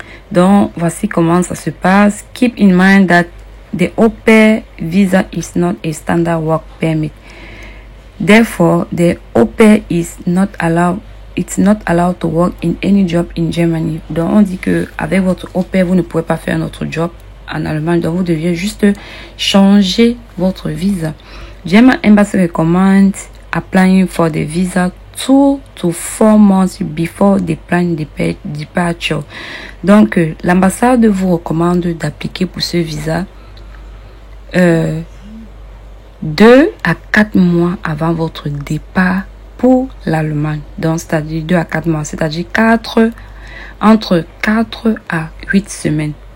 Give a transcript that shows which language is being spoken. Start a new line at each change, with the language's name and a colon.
French: Donc, voici comment ça se passe.
English: Keep in mind that the au pair visa is not a standard work permit. Therefore, the au pair is not allowed. It's not allowed to work in any job in Germany.
French: Donc, on dit que avec votre au pair, vous ne pouvez pas faire notre job en Allemagne. Donc, vous deviez juste changer votre visa.
English: German Embassy recommends applying for the visa 2 to 4 months before the planned departure.
French: Donc, l'ambassade vous recommande d'appliquer pour ce visa 2 à 4 mois avant votre départ pour l'Allemagne. Donc, c'est-à-dire 2 à 4 mois, c'est-à-dire entre 4 à 8 semaines.